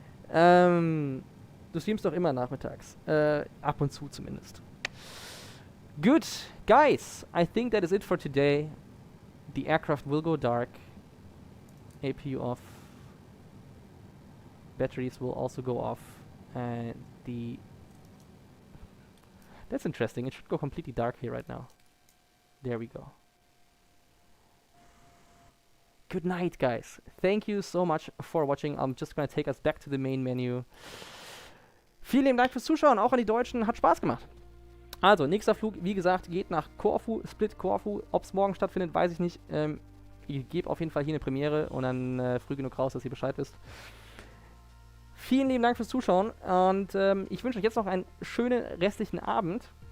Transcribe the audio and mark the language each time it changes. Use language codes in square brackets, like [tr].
[de] Du streamst doch immer nachmittags. Ab und zu zumindest. [en] Good. Guys, I think that is it for today. The aircraft will go dark. APU off. Batteries will also go off. And the... That's interesting. It should go completely dark here right now. There we go. Good night, guys. Thank you so much for watching. I'm just gonna take us back to the main menu. [de] Vielen lieben Dank fürs Zuschauen, auch an die Deutschen. Hat Spaß gemacht. Also, nächster Flug, wie gesagt, geht nach Corfu, Split Corfu. Ob es morgen stattfindet, weiß ich nicht. Ich gebe auf jeden Fall hier eine Premiere und dann früh genug raus, dass ihr Bescheid wisst. Vielen lieben Dank fürs Zuschauen und ich wünsche euch jetzt noch einen schönen restlichen Abend.